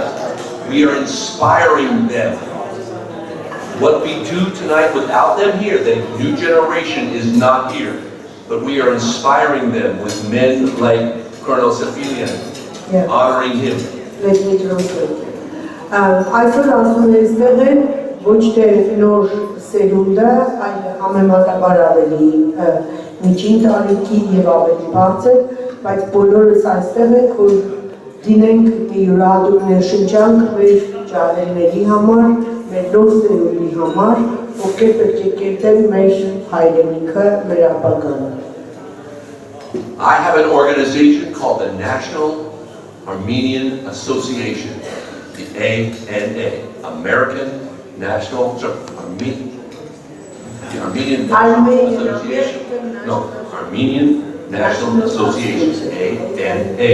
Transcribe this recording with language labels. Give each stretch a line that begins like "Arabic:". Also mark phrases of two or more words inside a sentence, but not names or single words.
English: We are inspiring them. What we do tonight without them here, the new generation is not here. But we are inspiring them with men like Colonel Sēfileani, honoring him. Let me translate.
Armenian: Այսօր ասում է այստեղ են ոչ թե նոր սերունդը, այլ համեմատաբար ավելի միջին տարիքի եւ ավելի բարձր, բայց բոլորս այստեղ ենք, որ դինենք մի յուրահատուկ ներշնչանք մեր ջահելների համար, մեր նոր սերունդի համար, ովքեր պետք է կերտեն մեր հայրենիքը, մեր ապագան։
English: I have an organization called the National Armenian Association, the ANA, American National, Armenian National Association. No, Armenian National Association, ANA.